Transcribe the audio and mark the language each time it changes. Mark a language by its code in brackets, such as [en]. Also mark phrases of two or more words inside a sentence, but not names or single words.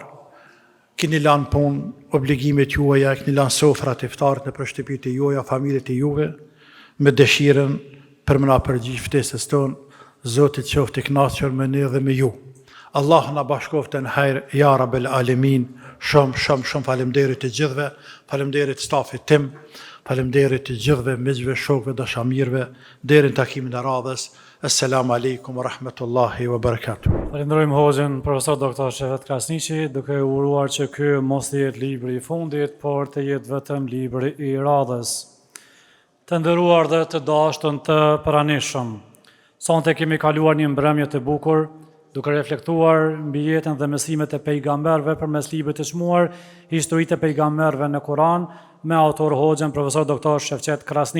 [sq] Keni lanë punë, obligimet juaja, keni lanë sofrat e iftarit në shtëpitë e juaja, familjet e juve, me dëshirën për më na përgjigj ftesës tonë. Zoti qoftë i kënaqur me ne dhe me ju. Allah na bashkoftë në hajër, [ar] يا رب العالمين. [sq] Shumë faleminderit të gjithëve, faleminderit stafit tim, faleminderit të gjithëve, miqve, shokëve, dashamirëve, deri në takimin e radhës. [ar] السلام عليكم ورحمة الله وبركاته. [sq] Falenderojmë Hoxhën profesor doktor Shefet Krasniqi, duke uruar që ky mos të jetë libri i fundit, por të jetë vetëm libri i radhës. Të nderuar dhe të dashtën të pranishëm, sonte kemi kaluar një mbrëmje të bukur, duke reflektuar mbi jetën dhe mësimet e pejgamberëve përmes librit të çmuar Historitë e pejgamberëve në Kur'an, me autor Hoxhën profesor doktor Shefet Krasniqi.